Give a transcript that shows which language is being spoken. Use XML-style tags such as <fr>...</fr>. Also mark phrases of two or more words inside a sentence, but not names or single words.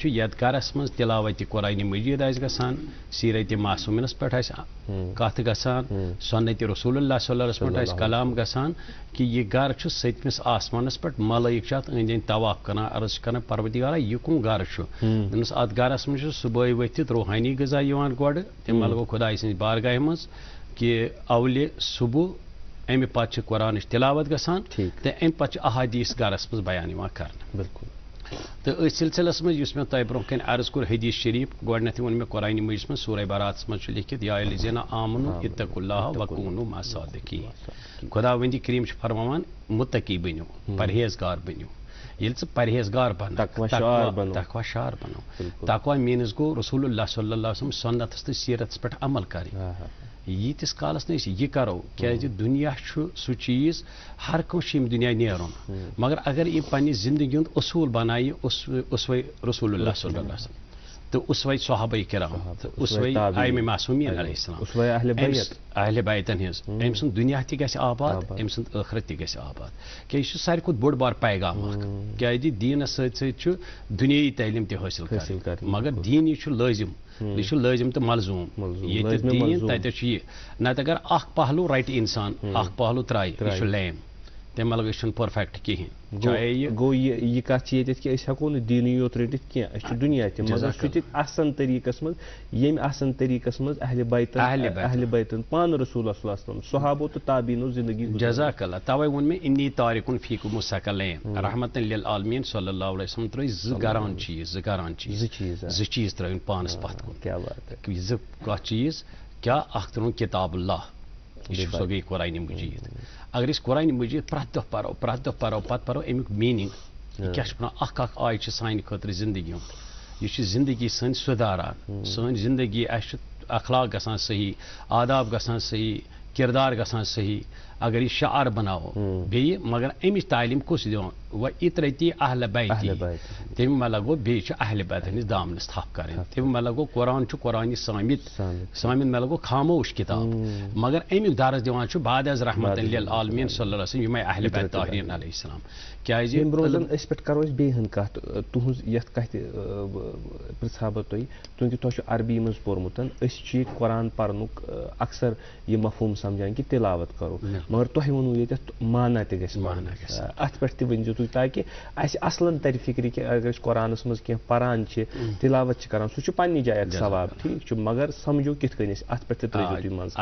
<ks>چھُ یتھ گرس منٛز تِلاوتِ قرآنِ مجیٖد آسہِ گژھان سیٖرتِ معصوٗمینس پٮ۪ٹھ آسہِ کتھ گژھان سنتِ رسوٗل اللہ</ks> <ar>صلی اللہ علیہ وسلم</ar> <ks>پٮ۪ٹھ آسہِ کلام گژھان کہِ یہِ گرٕ چھُ سٔتمِس آسمانس پٮ۪ٹھ ملٲیِک چھِ اتھ أنٛدۍ أنٛدۍ طواف کران عرض چھِ کران پروردگارا یہِ کُم گرٕ چھُ دوٚپنس اتھ گرس منٛز چھُ صُبحٲے ؤتھِتھ روحٲنی غذا یِوان گۄڈٕ تمہِ علاوٕ گوٚو خۄداے سٕنٛزِ بارگاہہِ منٛز کہِ اولہِ صبح امہِ پتہٕ چھِ قرآنٕچ تِلاوت گژھان تہٕ امہِ پتہٕ چھِ احادیٖث گرس منٛز بیان یِوان کرنہٕ بالکل تہٕ أتھۍ سلسلس منٛز یُس مےٚ تۄہہِ برونٛہہ کنہِ عرض کوٚر حدیٖث شریٖف گۄڈنٮ۪تھٕے ووٚن مےٚ قرآنِ مجیٖدس منٛز سورہ باراتس منٛز چھُ لیکھِتھ</ks> <ar>یا الذین آمنوا اتقوا اللہ وکونوا مع الصادقین</ar> <ks>خۄداوندِ کریم چھُ فرماوان مُتقی بٔنِو پرہیزگار بٔنِو ییٚلہِ ژٕ پرہیزگار تقوا شار بنو تقوا میٖنٕز گوٚو رسول اللہ</ks> <ar>صلی اللہ علیہ وسلم</ar> <ks>سنتس تہٕ سیٖرتس پٮ۪ٹھ عمل کرٕنۍ ییٖتِس کالس نہٕ أسۍ یہِ کرو کیٛازِ دُنیا چھُ سُہ چیٖز ہر کٲنٛسہِ چھُ ییٚمہِ دُنیا نیرُن مگر اگر یہِ پننہِ زندگی ہُنٛد اصوٗل بنایہِ اسوے رسول اللہ</ks> <ar>صلی اللہ علیہ وسلم</ar> <ks>تہٕ اسوے صحابہ کرام تہٕ اسوے ائمہ معصوٗمین</ks> <ar>علیہ السلام</ar> <ks>اہلِ بیتن ہٕنٛز أمۍ سُنٛد دُنیا تہِ گژھِ آباد أمۍ سُنٛد ٲخرت تہِ گژھِ آباد کیٛازِ یہِ چھُ ساروی کھۄتہٕ بوٚڑ بار پیغام اکھ کیٛازِ دیٖنس سۭتۍ سۭتۍ چھُ دُنیٲیی تعلیٖم تہِ حٲصِل کرٕنۍ مگر دیٖن یہِ چھُ لٲزِم یہِ چھُ لٲزِم تہٕ ملزوٗم ییٚتہِ دیٖن تتہِ چھُ یہِ نتہٕ اگر اکھ پہلوٗ رٹہِ انسان اکھ پہلوٗ ترایہِ یہِ چھُ لیم تمہِ علاوٕ أسۍ چھِنہٕ پٔرفیکٹ کِہیٖنۍ چاہے یہِ گوٚو یہِ کَتھ چھِ ییٚتٮ۪تھ کہِ أسۍ ہٮ۪کو نہٕ دیٖنٕے یوت رٔٹِتھ کینٛہہ أسۍ چھِ دُنیا تہِ مگر سُہ تہِ آسان طریٖقَس منٛز ییٚمہِ آسان طریٖقَس منٛز اہلِ بیتَن پانہٕ رسول اللہ</ks> <ar>صلی اللہ علیہ وسلم</ar> <ks>صحابو تہٕ تابعیٖنو زندگی</ks> <ar>جزاک اللہ</ar> <ks>توے ووٚن مےٚ</ks> <ar>اِنی تارکُن فیکُم الثقلین رحمتن للعالمین صلی اللہ علیہ وسلم</ar> <ks>ترٲے زٕ گران چیٖز زٕ چیٖز ترٲوِن پانَس پتھ کُن</ks> <ur>کیٛاہ بات ہے</ur> <ks>زٕ کانٛہہ چیٖز کیٛاہ اکھ ترٛووُن</ks> <ar>کِتاب اللہ</ar> <ks>یہِ چھُ سۄ گٔے قرآنِ مجیٖد اگر أسۍ قرآنِ مجیٖد پرٛٮ۪تھ دۄہ پرو پتہٕ پرو امیُک میٖنِنٛگ یہِ کیٛاہ چھُ وَنان اکھ آیہِ چھِ سانہِ خٲطرٕ زندگی ہُنٛد یہِ چھِ زندگی سٲنۍ سُدھاران سٲنۍ زندگی اَسہِ چھُ اخلاق گژھان صحیح آداب گژھان صحیح کردار گژھان صحیح اگر یہِ شعار بناوو بیٚیہِ مگر امِچ تعلیٖم کُس دِوان وۄنۍ</ks> <ar>اِطرتی اہلِ بیتی</ar> <ks>تمہِ مطلب گوٚو بیٚیہِ چھُ اہلِ بیت ہٕنٛدِس دامنس تھپھ کرٕنۍ تمہِ مطلب گوٚو قرآن چھُ قرآنہِ سامِت مطلب گوٚو خاموش کِتاب مگر امیُک درس دِوان چھُ بعد از</ks> <ar>رحمتن للعالمین صلی اللہ علیہ وسلم</ar> <ks>یِمے اہلِ بیت طاہریٖن</ks> <ar>علیہ السلام</ar> <ks>کیٛازِ ییٚمہِ برونٛہہ أسۍ پٮ۪ٹھ کرو أسۍ بیٚیہِ ہن کتھ تُہنٛز یتھ کتھِ پرژھٕ ہا بہٕ تۄہہِ چوٗنٛکہِ تۄہہِ چھُ عربی منٛز پوٚرمُت أسۍ چھِ ییٚتہِ قرآن پرنُک اکثر یہِ مفہوٗم سمجھان کہِ تِلاوت کرو مگر تۄہہِ ووٚنوُ ییٚتٮ۪تھ مانا تہِ گژھِ اتھ پٮ۪ٹھ تہِ ؤنۍزیو تُہۍ تاکہِ اسہِ اصلن ترِ فِکرِ کہِ اگر أسۍ قرآنس منٛز کینٛہہ پران چھِ تِلاوت چھِ کران سُہ چھُ پننہِ جایہِ اکھ ثواب ٹھیٖک چھُ مگر سمجھو کِتھ کٔنۍ أسۍ اتھ پٮ۪ٹھ تہِ ترٲیزیو تُہۍ منٛز</ks>